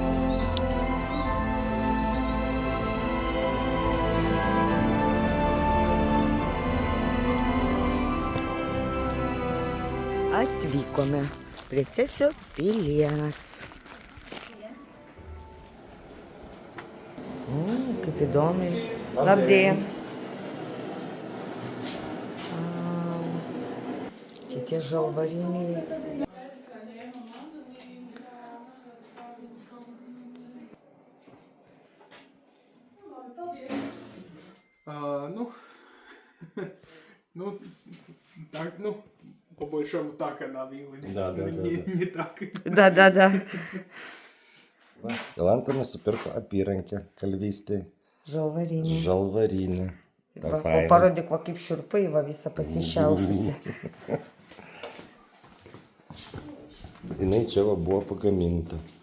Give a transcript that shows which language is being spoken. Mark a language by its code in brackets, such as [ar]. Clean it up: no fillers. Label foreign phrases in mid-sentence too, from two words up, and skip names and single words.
[lt] Atvykome prie Cesio pilies. Kaip įdomiai. Labdien. Čia tie žalvariniai. [ru] Так, по большому так она выглядит. Да. Не так. Да. [lt] Jolanta nusipirko apyrankę kalvystėj. Žalvarinė. Žalvarinė. Va, o parodyk, va kaip šiurpai, va visą pasišiaušusi. Jinai čia va buvo pagaminta.